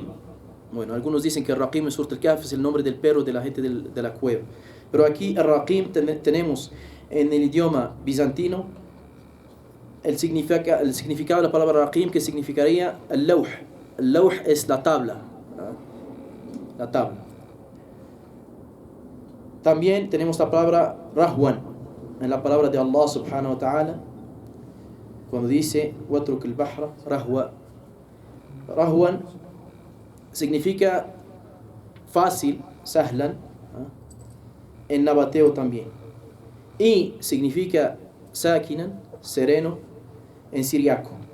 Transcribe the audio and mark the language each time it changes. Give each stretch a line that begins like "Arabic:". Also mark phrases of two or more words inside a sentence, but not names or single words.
Spanish: Bueno, algunos dicen que al-Raqim en Surat al-Kahf es el nombre del perro de la gente de la cueva, pero aquí al-Raqim tenemos en el idioma bizantino el significado de la palabra Raqim, que significaría al-Lawh. El-Lawh es la tabla. La tabla. También tenemos la palabra Rahwan, en la palabra de Allah
Arabic: سبحانه وتعالى,
Spanish: cuando dice
Arabic: واترك البحر رهوا.
Spanish: Rahwan significa fácil, sahlan, en nabateo también. Y significa sakinan, sereno, en siriaco.